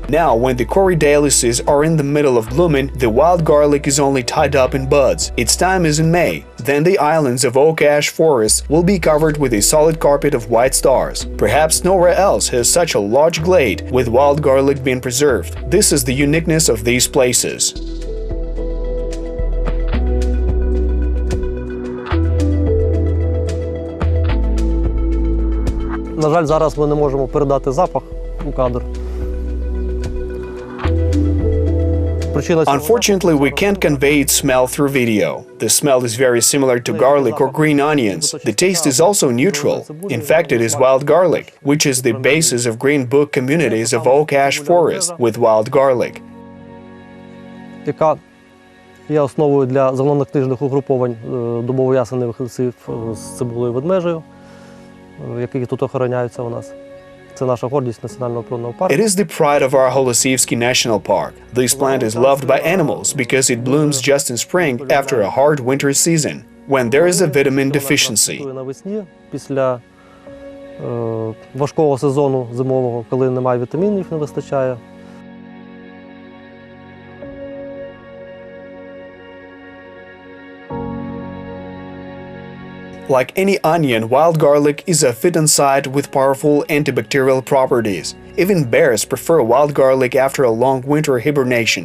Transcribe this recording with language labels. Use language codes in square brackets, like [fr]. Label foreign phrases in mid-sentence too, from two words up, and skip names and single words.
[en] Now, when the corydalises are in the middle of blooming, the wild garlic is only tied up in buds. Its time is in May. Then the islands of oak ash forests will be covered with a solid carpet of white stars. Perhaps nowhere else has such a large glade with wild garlic been preserved. This is the uniqueness of these places. [uk] На жаль, зараз ми не можемо передати запах у кадр. [en] Unfortunately, we can't convey its smell through video. The smell is very similar to garlic or green onions. The taste is also neutral. In fact, it is wild garlic, which is the basis of Green Book communities of oak ash forest with wild garlic. [uk] Яка є основою для зеленокнижних угруповань дубово-ясеневих лісів з цибулею ведмежею, які тут охороняються у нас. Це наша гордість національного природного парку. [en] It is the pride of our Holosyivsky National Park. This plant is loved by animals because it blooms just in spring after a hard winter season, when there is a vitamin deficiency. [uk] Навесні, після важкого сезону зимового, коли немає вітамінів, не вистачає. [en] Like any onion, wild garlic is a phytoncide with powerful antibacterial properties. Even bears prefer wild garlic after a long winter hibernation.